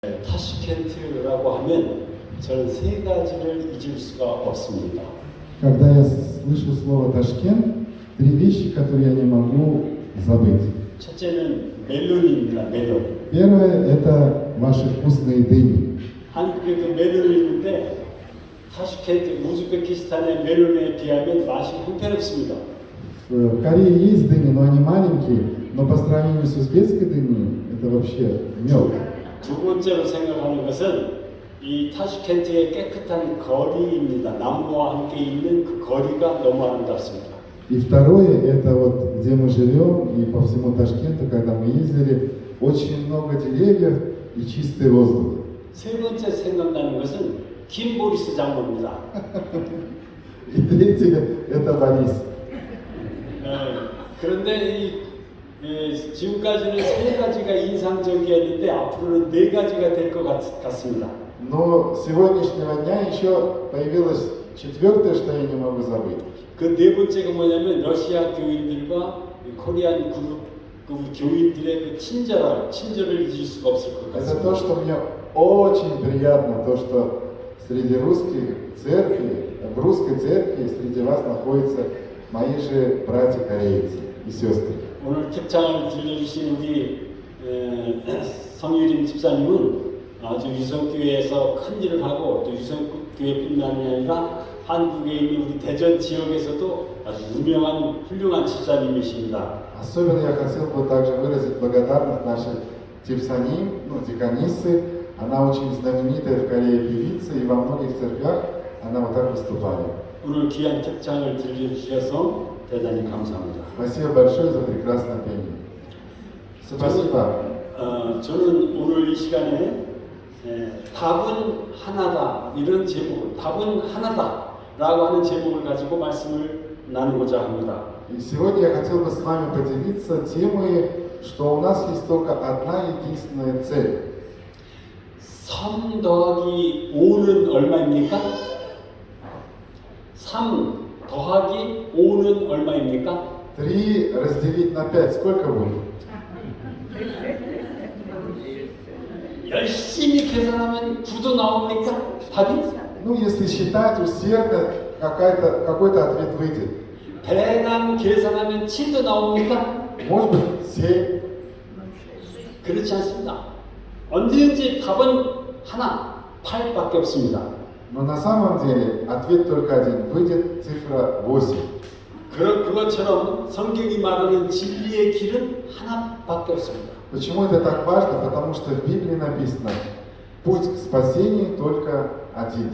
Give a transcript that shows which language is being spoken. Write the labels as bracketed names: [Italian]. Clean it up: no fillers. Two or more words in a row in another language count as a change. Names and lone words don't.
[Korean] 타슈켄트라고 하면 저는 세 가지를 잊을 수가 없습니다. [Russian] Когда я слышу слово Ташкент, три вещи, которые я не могу забыть. [Korean] 첫째는 멜론입니다. 멜론. [Russian] Первое – это ваши вкусные дыни. [Korean] 한국에도 멜론이 있는데 타슈켄트, 우즈베키스탄의 멜론에 비하면 맛이 형편없습니다. [Russian] В Корее есть дыни, но они маленькие, но по сравнению с узбекской дыней, это вообще мед. [Korean] 두 번째로 생각하는 것은 이 타슈켄트의 깨끗한 거리입니다. 나무와 함께 있는 그 거리가 너무 아름답습니다. [Russian] И второе – это вот где мы живем, и по всему Ташкенту, когда мы ездили, очень много деревьев и чистый воздух. [Korean] 세 번째 생각나는 것은 김보리스 장로입니다. [Russian] И третье – это Борис. [Korean] 그런데 지금까지는 세 가지가 인상적이었는데 앞으로는 네 가지가 될 것 같습니다. [Russian] Но с сегодняшнего дня еще появилось четвертое, что я не могу забыть. [Korean] 그 네 번째가 뭐냐면 러시아 교인들과 코리안 그 교인들의 그 친절을 잊을 수가 없을 것 [Russian] Это [Korean] 같습니다. [Russian] то, что мне очень приятно, то, что среди русских церкви, в русской церкви среди вас находятся мои же братья-корейцы и сестры. [Korean] 오늘 특장을 들려주신 우리 성유림 집사님은 아주 유성교회에서 큰 일을 하고 또 유성교회뿐만이 아니라 한국에 있는 우리 대전 지역에서도 아주 유명한 훌륭한 집사님이십니다. [Russian] Особенно я хотел бы также выразить благодарность нашей Типсаним, деканиссы. Она очень знаменитая в Корее певица, и во многих церквях она вот так выступает. [Korean] 오늘 귀한 특장을 들려주셔서 대단히 감사합니다. [Russian] Спасибо большое за прекрасное пение. Спасибо. [Korean] 저는 오늘 이 시간에 답은 하나다 이런 제목, 답은 하나다라고 하는 제목을 가지고 말씀을 나누고자 합니다. [Russian] И сегодня я хотел бы с вами поделиться темой, что у нас есть только одна единственная цель. [Korean] 3 더하기 5는 얼마입니까? 3 더하기 5는 얼마입니까? [Russian] 3 разделить на 5, сколько будет? [Korean] 열심히 계산하면 9도 나옵니까? 답이? [Russian] Ну, если считать усердно, какой-то ответ выйдет. [Korean] 배낭 계산하면 7도 나옵니까? [Russian] Может быть, 7. [Korean] 그렇지 않습니다. 언제든지 답은 하나, 8밖에 없습니다. [Russian] Но на самом деле ответ только один. Выйдет цифра 8. [Korean] 그것처럼 성경이 말하는 진리의 길은 하나밖에 없습니다. [Russian] Почему это так важно? Потому что в Библии написано, путь к спасению только один.